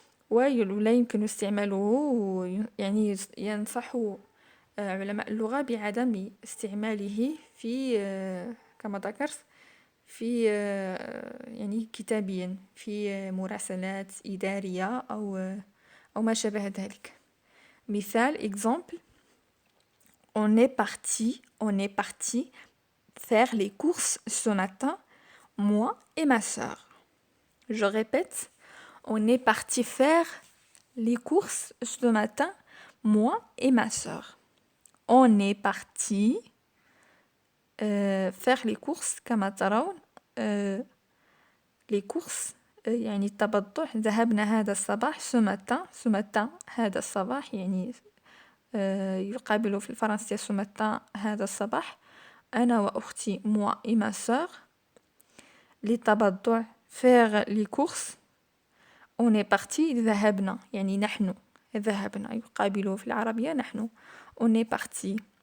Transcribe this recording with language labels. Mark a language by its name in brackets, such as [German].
[Arabic] ولا يمكن استعماله يعني ينصح علماء اللغة بعدم استعماله في كما ذكرت في يعني كتابيا في مراسلات إدارية أو ما شابه ذلك. مثال [French] exemple on est parti faire les courses ce matin moi et ma sœur. Je répète, on est parti faire les courses ce matin moi et ma sœur. On est parti faire les courses [Arabic] كما ترون [French] les courses [Arabic] يعني التبضع. ذهبنا هذا الصباح [French] ce matin [Arabic] هذا الصباح يعني يقابل في الفرنسية ce matin هذا الصباح. أنا وأختي [French] moi et ma sœur. [Arabic] للتبضع [French] faire les courses. on est parti [Arabic] ذهبنا يعني نحن ذهبنا يقابله في العربية نحن on est parti.